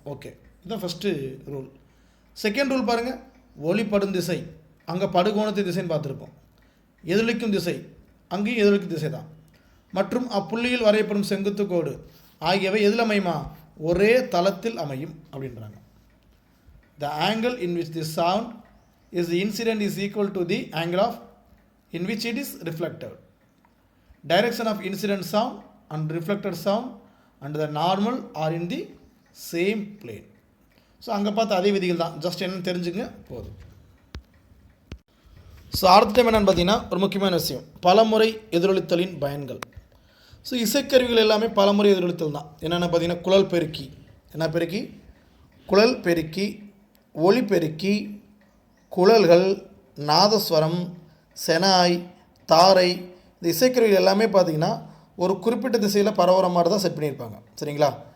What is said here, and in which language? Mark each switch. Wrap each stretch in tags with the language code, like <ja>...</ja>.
<ta>Okay, இதுதான் first rule. Second rule பாருங்கள், ஒளிப்படும் திசை, அங்கே படுகோணத்தை திசைன்னு பார்த்துருப்போம். எதிரொலிக்கும் திசை, அங்கேயும் எதிரொலிக்கும் திசை தான். மற்றும் அப்புள்ளியில் வரையப்படும் செங்குத்து கோடு ஆகியவை எதில் அமையுமா, ஒரே தளத்தில் அமையும் அப்படின்றாங்க.</ta> <en>The angle in which the sound is incident is equal to the angle of in which it is reflected. Direction of incident sound and reflected sound and the normal are in the same plane.</en> <ta>So அங்கே பார்த்து அதே விதிகள் தான், just என்னென்னு தெரிஞ்சுங்க போதும். So அடுத்த time என்னென்னு பார்த்தீங்கன்னா ஒரு முக்கியமான விஷயம், பலமுறை எதிரொலித்தலின் பயன்கள். ஸோ இசைக்கருவிகள் எல்லாமே பலமுறை எதிரொலித்தல் தான். என்னென்ன பார்த்தீங்கன்னா குழல் பெருக்கி, என்ன பெருக்கி, குழல் பெருக்கி, ஒளி பெருக்கி, குழல்கள், நாதஸ்வரம், செனாய், தாரை, இந்த இசைக்கருவிகள் எல்லாமே பார்த்திங்கன்னா ஒரு குறிப்பிட்ட திசையில் பரவுற மாதிரி தான் செட் பண்ணியிருப்பாங்க. சரிங்களா?</ta>